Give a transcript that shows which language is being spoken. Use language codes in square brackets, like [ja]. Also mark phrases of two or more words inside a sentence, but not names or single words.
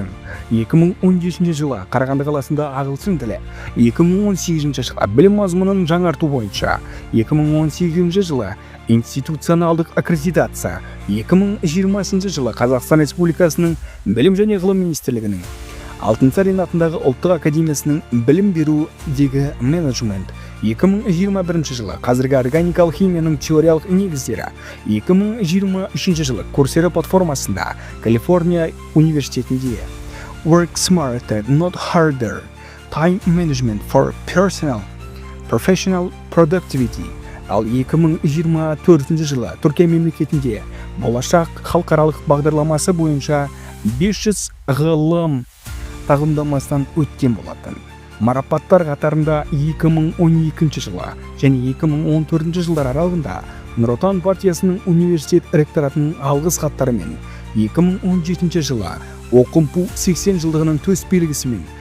[kk] 2017 жылы Қарағанды қаласында ағылшын тілі, 2018 жылы білім мазмұнын жаңарту бойынша, 2018 жылы институционалдық аккредитация, 2020 жылы Қазақстан Республикасының білім және ғылым министрлігінің Алтынсарин атындағы ұлттық академиясының білім берудегі менеджмент, 2021 жылы қазіргі органикалық химияның теориялық негіздері, 2023 жылы Курсера платформасында Калифорния университетінде [en] Work Smarter, Not Harder, Time Management for Professional Productivity. [kk] Ал 2024 жылы Түркия мемлекетінде болашақ халықаралық бағдарламасы бойынша 500 ғылым тағылымдамасынан өткен болатын. Марапаттар қатарында 2012 жылы және 2014 жылдар аралығында Нұр Отан партиясының университет ректоратының алғыс хаттары мен 2017 жылы ОКМПУ 80 жылдығының төсбелгісімен